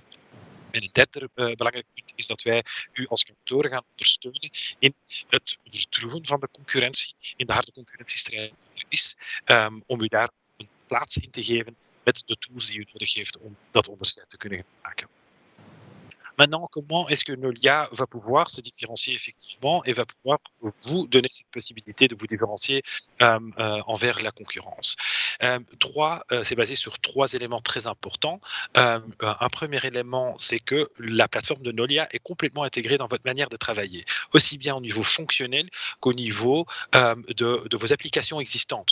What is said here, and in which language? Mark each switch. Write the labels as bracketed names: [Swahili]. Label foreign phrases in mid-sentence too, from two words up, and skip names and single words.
[Dutch] En een derde belangrijk punt is dat wij u als kantoren gaan ondersteunen in het vertroeven van de concurrentie, in de harde concurrentiestrijd die er is, om u daar een plaats in te geven met de tools die u nodig heeft om dat onderscheid te kunnen maken. [French] Maintenant, comment est-ce que Nolia va pouvoir se différencier effectivement et va pouvoir vous donner cette possibilité de vous différencier envers la concurrence? C'est basé sur 3 éléments très importants. Un premier élément, c'est que la plateforme de Nolia est complètement intégrée dans votre manière de travailler, aussi bien au niveau fonctionnel qu'au niveau de vos applications existantes.